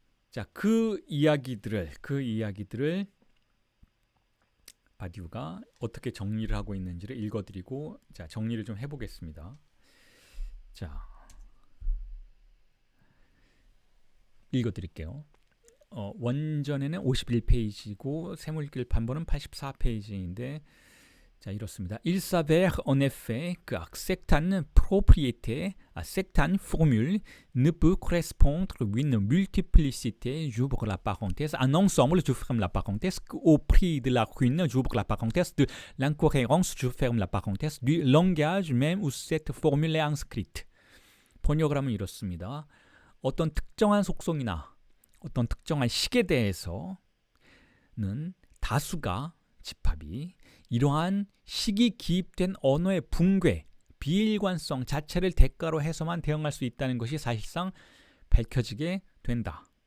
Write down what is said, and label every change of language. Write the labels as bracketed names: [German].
[Korean] 자, 그 이야기들을 바디우가 어떻게 정리를 하고 있는지를 읽어드리고, 자, 정리를 좀 해보겠습니다. 자, 읽어드릴게요. 원전에는 51페이지고 세물길 판본은 84페이지인데, 자, 이렇습니다. [French] Il s'avère en effet que certaines propriétés à certaines formules ne peut correspondre à une multiplicité, j'ouvre la parenthèse, un ensemble, je ferme la parenthèse, au prix de la ruine, j'ouvre la parenthèse, de l'incohérence, je ferme la parenthèse, du langage même où cette formule est inscrite. [Korean] 번역을 이렇습니다. 어떤 특정한 속성이나 어떤 특정한 식에 대해서는 다수가 집합이 이러한 식이 기입된 언어의 붕괴, 비일관성 자체를 대가로 해서만 대응할 수 있다는 것이 사실상 밝혀지게 된다.